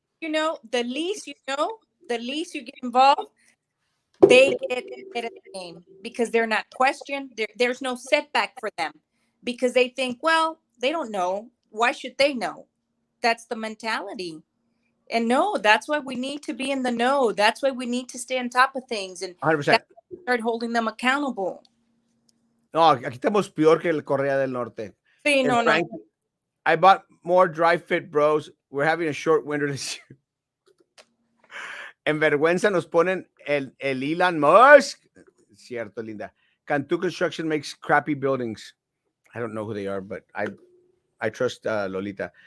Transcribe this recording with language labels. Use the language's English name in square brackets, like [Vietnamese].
[English] The least you get involved, they get a name because they're not questioned. There's no setback for them because they think, well, they don't know. Why should they know? That's the mentality. And no, that's why we need to be in the know. That's why we need to stay on top of things and 100%. Start holding them accountable. [Spanish] No, aquí estamos peor que el Correa del Norte. Sí, no. [English] I bought more dry fit, bros. We're having a short winter this year. [Spanish] En vergüenza nos ponen el Elon Musk. Cierto, linda. [English] Cantu Construction makes crappy buildings. I don't know who they are, but I trust Lolita.